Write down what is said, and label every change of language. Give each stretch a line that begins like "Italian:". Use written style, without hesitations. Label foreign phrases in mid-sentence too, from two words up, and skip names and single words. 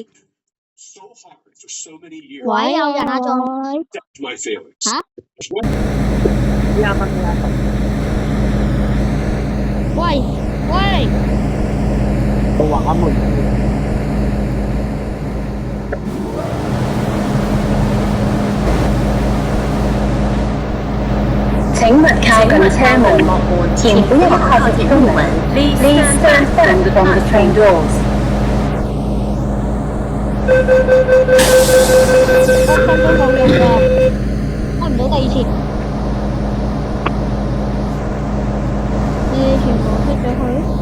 English: So hard for so many years.
Cantonese: 喂，有人啊，仲
English: That's my feelings. 嚇？
Cantonese: 啱啊啱啊！喂喂，我話啱啊！請勿靠近車門，前不要靠近車門。
English: Please stand from the train doors.
Cantonese: 我分都冇用㗎，開唔到第二次。你哋全部出咗去？